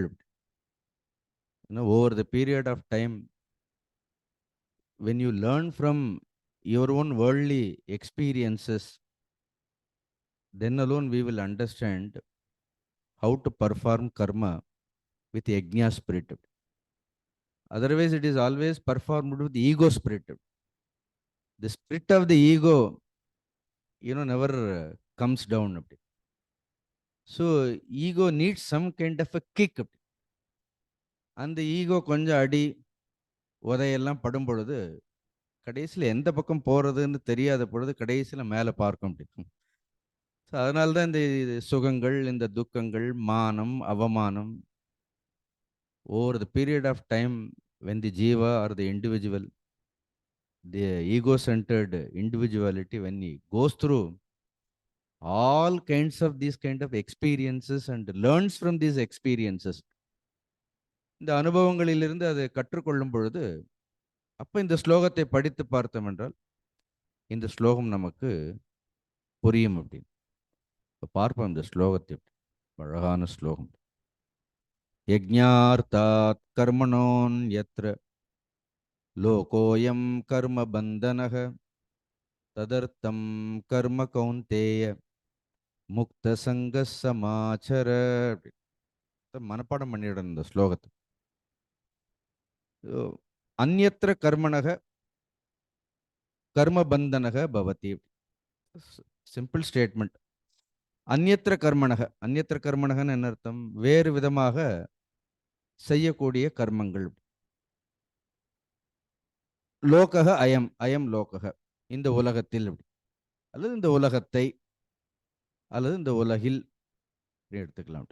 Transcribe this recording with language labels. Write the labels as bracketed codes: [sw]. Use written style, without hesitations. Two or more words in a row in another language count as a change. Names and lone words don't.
[en] Over the period of time, when you learn from your own worldly experiences, then alone we will understand how to perform karma with yajna spirit. Otherwise, it is always performed with the ego spirit. The spirit of the ego, never comes down. So, ego needs some kind of a kick. [ta] அந்த ஈகோ கொஞ்சம் அடி உதையெல்லாம் படும் பொழுது கடைசியில் எந்த பக்கம் போகிறதுன்னு தெரியாத பொழுது கடைசியில் மேலே பார்க்க முடியும். ஸோ அதனால தான் இந்த சுகங்கள், இந்த துக்கங்கள், மானம், அவமானம், [en] over the period of time when the jiva or the individual, the ego-centered individuality, when he goes through all kinds of these kind of experiences and learns from these experiences, [ta] இந்த அனுபவங்களிலிருந்து அதை கற்றுக்கொள்ளும் பொழுது அப்போ இந்த ஸ்லோகத்தை படித்து பார்த்தோம் என்றால் இந்த ஸ்லோகம் நமக்கு புரியும் அப்படின்னு. இப்போ பார்ப்போம் இந்த ஸ்லோகத்தை. அழகான ஸ்லோகம். [sa] यज्ञार्थात् कर्मणो nyatra लोकोऽयं karma-bandhanaḥ tad-arthaṁ karma kaunteya mukta-saṅgaḥ samāchara. [ta] மனப்பாடம் பண்ணிடணும் இந்த ஸ்லோகத்தை. [sa] अन्यत्र कर्मणः karma-bandhanaḥ bhavati. [ta] சிம்பிள் ஸ்டேட்மெண்ட். [sa] अन्यत्र कर्मणः, [ta] அந்யத்ர கர்மணகன்னு என்ன அர்த்தம்? வேறு விதமாக செய்யக்கூடிய கர்மங்கள். [sa] लोकः अयं अयं लोकः, [ta] இந்த உலகத்தில், அல்லது இந்த உலகத்தை, அல்லது இந்த உலகில் எடுத்துக்கலாம்.